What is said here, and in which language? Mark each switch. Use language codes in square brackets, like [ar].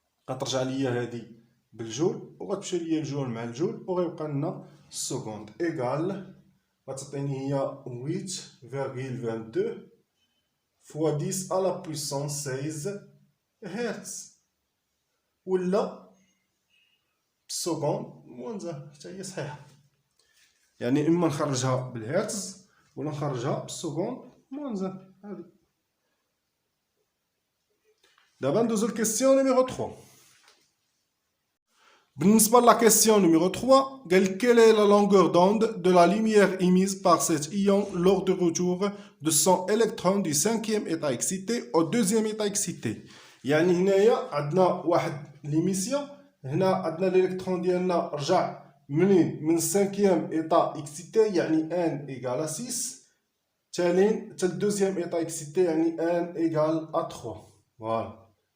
[ar] غترجع ليا هادي بالجول وغتمشي ليا الجول مع الجول وغيبقى لنا السكوند ايكال غتعطيني هي 8.22 فوا 10 على بويسونس 16 هرتز، ولا بالسكوند موان حتى هي صحيحه. يعني اما نخرجها بالهرتز ولا نخرجها بالسكوند موان. هادي دابا ندوزو لكيسيون نيميرو 3. بالنسبة لا [fr] question numéro 3, quelle est la longueur d'onde de la lumière émise par cet ion lors du retour de son électron du 5e état excité au 2e état excité. [ar] يعني هنايا عندنا واحد ليميسيون، هنا عندنا الالكترون ديالنا رجع منين؟ من [fr] 5e état excité [ar] يعني [fr] n égale à 6 [ar] تالين حتى [fr] 2e état excité [ar] يعني [fr] n égale à 3. [ar] فوالا.